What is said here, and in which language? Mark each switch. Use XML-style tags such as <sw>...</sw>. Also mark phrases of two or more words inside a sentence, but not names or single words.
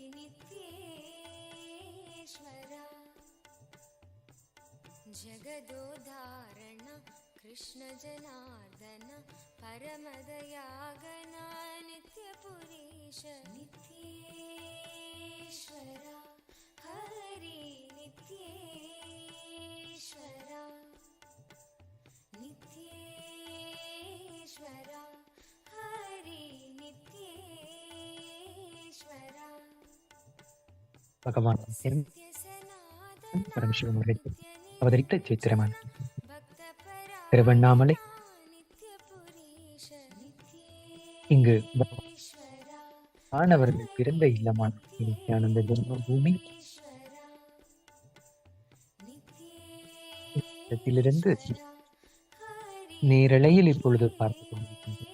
<sa>नित्येश्वरा जगदोदारण कृष्ण जनार्दन परमदयागना नित्यपुरीश नित्येश्वरा हरि नित्येश्वरा नित्येश्वरा हरि नित्येश्वरा</sa> <ta>பகவான் பரமசிவம் அவர்கள் அவதரித்த சித்திரமான திருவண்ணாமலை. இங்கு மாணவர்கள் பிறந்த இல்லமான நித்யானந்த ஜென்மபூமி இடத்திலிருந்து நேரலையில் இப்பொழுது பார்த்துக் கொண்டிருக்கின்றோம்.</ta>